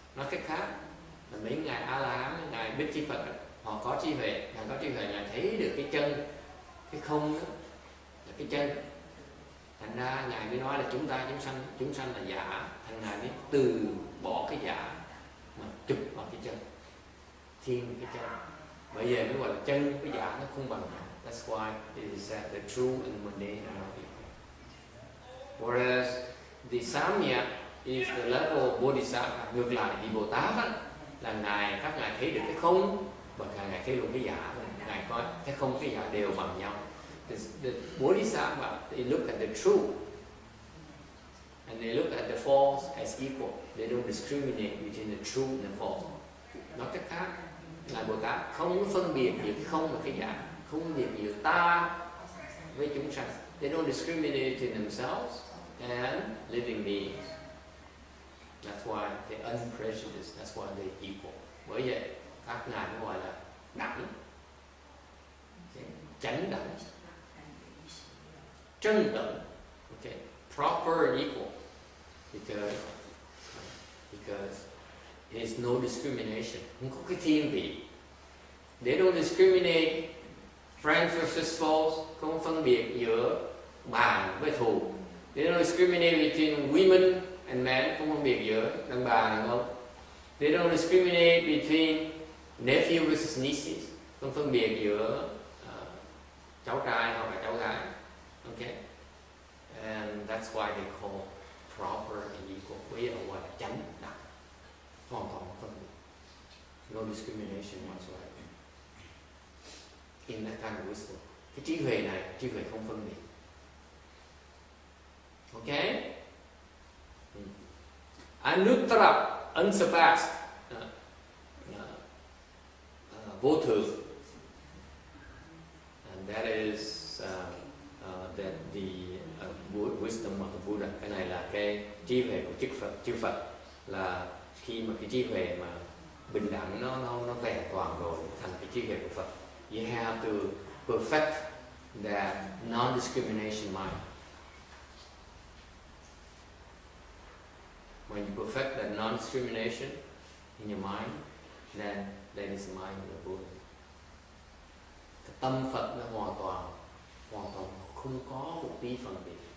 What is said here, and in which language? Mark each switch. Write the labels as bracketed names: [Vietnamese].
[Vietnamese] Nói cách khác, là mấy ngài A-la-hán, ngài Bích Chi Phật, họ có trí huệ, ngài thấy được cái chân, cái không đó, là cái chân. Thành ra ngài mới nói là chúng sanh là giả. Thành ngài mới từ bỏ cái giả mà chụp vào cái chân, thiên cái chân. Bởi vậy mới gọi là chân với giả nó không bằng nhau. [English] That's why it is said the true and mundane are not equal. Whereas the samyak is the level of bodhisattva. [Vietnamese] Ngược lại thì Bồ Tát á, là các ngài thấy được cái không và ngài thấy được cái giả. Ngài coi cái không cái giả đều bằng nhau. [English] The bodhisattva, they look at the true and they look at the false as equal. They don't discriminate between the true and the false. [Vietnamese] Nói cách khác, ngài Bồ Tát không phân biệt giữa cái không và cái giả, không phân biệt giữa ta với chúng sanh. [English] They don't discriminate between themselves and living beings. That's why they're unprejudiced. That's why they're equal. [Vietnamese] Bởi vậy các ngài mới gọi là đẳng, chánh đẳng, chân đẳng. [English] Okay, proper and equal, because there's no discrimination. [Vietnamese] Không có cái thiên vị. [English] They don't discriminate friends versus foes. [Vietnamese] Không phân biệt giữa bạn với thù. [English] They don't discriminate between women and men. [Vietnamese] Không phân biệt giữa đàn bà đàn ông. [English] They don't discriminate between nephew versus nieces. [Vietnamese] Không phân biệt giữa cháu trai hoặc là cháu gái. [English] Okay, and that's why they call proper and equal. [Vietnamese] Bây giờ gọi là chánh đẳng, hoàn toàn không phân biệt. [English] No discrimination whatsoever. In that kind of wisdom. [Vietnamese] Cái trí huệ này, trí huệ không phân biệt. [English] Okay? [Vietnamese] Anuttara, unsurpassed, vô thượng. [English] And that is that the wisdom of the Buddha. [Vietnamese] Cái này là cái trí huệ của chư Phật, là khi mà cái trí huệ mà bình đẳng nó vẹn toàn rồi thành cái trí huệ của Phật. [English] You have to perfect that non-discrimination mind. When you perfect that non-discrimination in your mind, then that is the mind of the Buddha. [Vietnamese] Cái tâm Phật nó hoàn toàn không có một tí phân biệt.